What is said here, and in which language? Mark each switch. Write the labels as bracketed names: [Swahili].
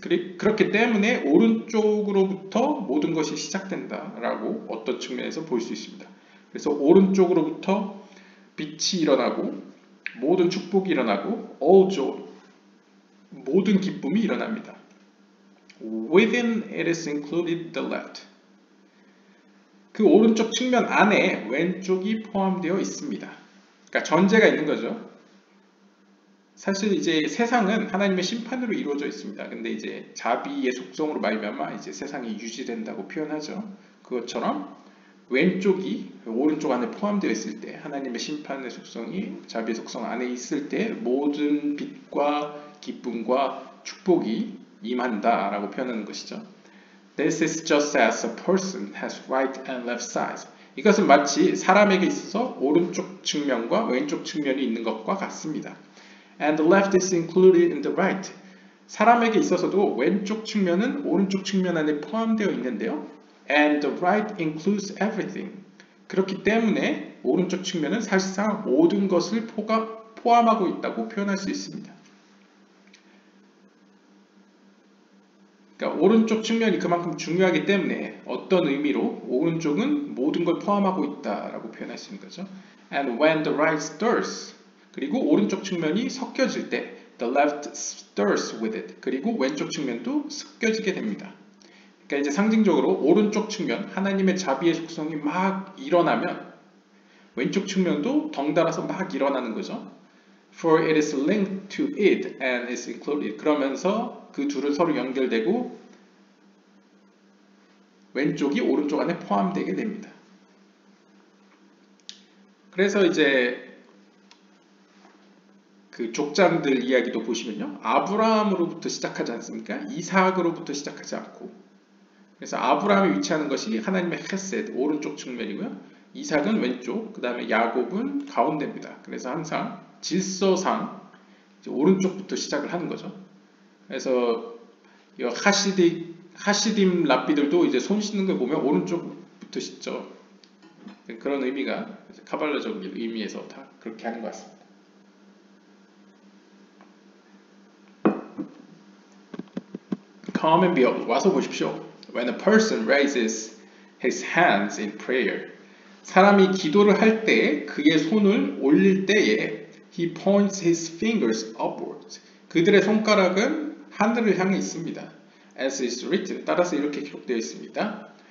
[Korean] 그렇기 때문에 오른쪽으로부터 모든 것이 시작된다라고 어떤 측면에서 볼 수 있습니다. 그래서 오른쪽으로부터 빛이 일어나고 모든 축복이 일어나고 [English] all joy. [Korean] 모든 기쁨이 일어납니다. [English] Within it is included the left. [Korean] 그 오른쪽 측면 안에 왼쪽이 포함되어 있습니다. 그러니까 전제가 있는 거죠. 사실 이제 세상은 하나님의 심판으로 이루어져 있습니다. 근데 이제 자비의 속성으로 말미암아 이제 세상이 유지된다고 표현하죠. 그것처럼 왼쪽이 오른쪽 안에 포함되어 있을 때 하나님의 심판의 속성이 자비의 속성 안에 있을 때 모든 빛과 기쁨과 축복이 임한다라고 표현하는 것이죠. [English] This is just as a person has right and left sides. [Korean] 이것은 마치 사람에게 있어서 오른쪽 측면과 왼쪽 측면이 있는 것과 같습니다. [English] And the left is included in the right. [Korean] 사람에게 있어서도 왼쪽 측면은 오른쪽 측면 안에 포함되어 있는데요. [English] And the right includes everything. [Korean] 그렇기 때문에 오른쪽 측면은 사실상 모든 것을 포함하고 있다고 표현할 수 있습니다. 그러니까 오른쪽 측면이 그만큼 중요하기 때문에 어떤 의미로 오른쪽은 모든 걸 포함하고 있다라고 표현할 수 있는 거죠. [English] And when the right stirs, [Korean] 그리고 오른쪽 측면이 섞여질 때 [English] the left stirs with it. [Korean] 그리고 왼쪽 측면도 섞여지게 됩니다. 그러니까 이제 상징적으로 오른쪽 측면, 하나님의 자비의 속성이 막 일어나면 왼쪽 측면도 덩달아서 막 일어나는 거죠. [English] For it is linked to it and is included. [Korean] 그러면서 그 둘은 서로 연결되고 왼쪽이 오른쪽 안에 포함되게 됩니다. 그래서 이제 그 족장들 이야기도 보시면요. 아브라함으로부터 시작하지 않습니까? 이삭으로부터 시작하지 않고. 그래서 아브라함이 위치하는 것이 하나님의 헤셋, 오른쪽 측면이고요. 이삭은 왼쪽, 그 다음에 야곱은 가운데입니다. 그래서 항상 질서상 오른쪽부터 시작을 하는 거죠. 그래서 이 하시딤 랍비들도 이제 손 씻는 걸 보면 오른쪽부터 씻죠. 그런 의미가 카발라적인 의미에서 다 그렇게 하는 것 같습니다. [English] Come and behold, [Korean] 와서 보십시오. [English] When a person raises his hands in prayer, [Korean] 사람이 기도를 할 때 그의 손을 올릴 때에 [English] he points his fingers upwards. [Korean] 그들의 손가락은 하늘을 향해 있습니다. [English] As is written, [Korean] 따라서 이렇게 기록되어 있습니다.